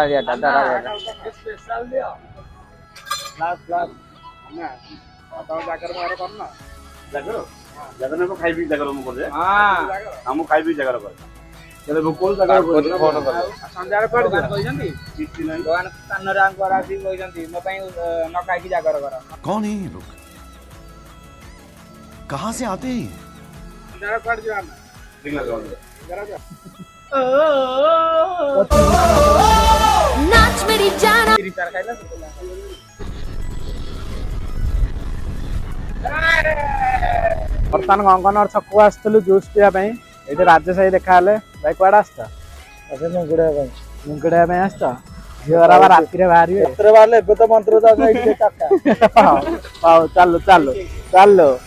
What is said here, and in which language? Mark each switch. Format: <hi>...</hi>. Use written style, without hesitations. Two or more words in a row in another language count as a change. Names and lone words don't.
<or>ନା ତମ ଜାଗର ବାହାର କରୁନ ଜାଗର ଖାଇବି ଜାଗର ମୁଁ କରେ ହଁ ମୁଁ ଖାଇବି ଜାଗର କରେ ସନ୍ଧ୍ୟାରେ କୁଆଡେ ଯିବ? କହିଛନ୍ତି ଭଗବାନ ସ୍ଥାନରେ ଆଙ୍କର ଆସିକି କହିଛନ୍ତି ମୋ ପାଇଁ ନ ଖାଇକି ଜାଗର କର</or> <hi>कौन है ये लोग कहाँ से आते हैं</hi> <or>ସନ୍ଧ୍ୟାରେ କୁଆଡେ ଯିବା ଆମେ</or> <hi>नाच मेरी जान</hi> <or>ବର୍ତ୍ତମାନ ଗଙ୍ଗନର ଛକକୁ ଆସିଥିଲୁ ଜୁସ୍ ପିଇବା ପାଇଁ ଏଇଠି ରାଜେଶ ଭାଇ ଦେଖା ହେଲେ ଭାଇ କୁଆଡେ ଆସିଛ ମୁଙ୍ଗୁଡିବା ପାଇଁ ଆସିଛ ଝିଅରା ବା ରାତିରେ ବାହାରିବେ ବାହାରିଲେ ଏବେ ତ ମନ୍ତ୍ର ହଉ ଚାଲୁ ଚାଲୁ ଚାଲୁ</or>